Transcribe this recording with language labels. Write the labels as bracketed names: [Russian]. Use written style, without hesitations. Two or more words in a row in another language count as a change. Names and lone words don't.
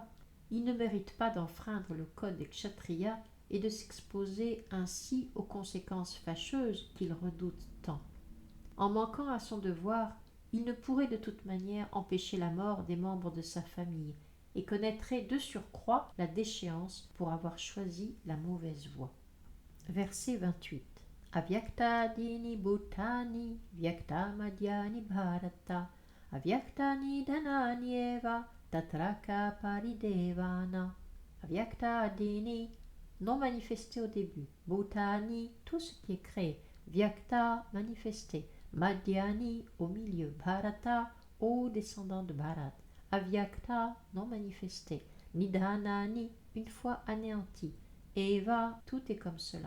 [French] Il ne mérite pas d'enfreindre le code des Kshatriyas et de s'exposer ainsi aux conséquences fâcheuses qu'il redoute tant. En manquant à son devoir, il ne pourrait de toute manière empêcher la mort des membres de sa famille et connaîtrait de surcroît la déchéance pour avoir choisi la mauvaise voie. Verset 28. [Sanskrit] Avyaktadini bhutani vyakta madhyani bharata avyaktani dhanani eva tatraka paridevana. [French] Avyaktadini, non manifesté au début, bhutani, tout ce qui est créé, vyakta, manifesté, madhyani, au milieu, bharata, aux descendants de Bharat, avyakta, non manifesté, nidhanani, une fois anéanti, eva, tout est comme cela.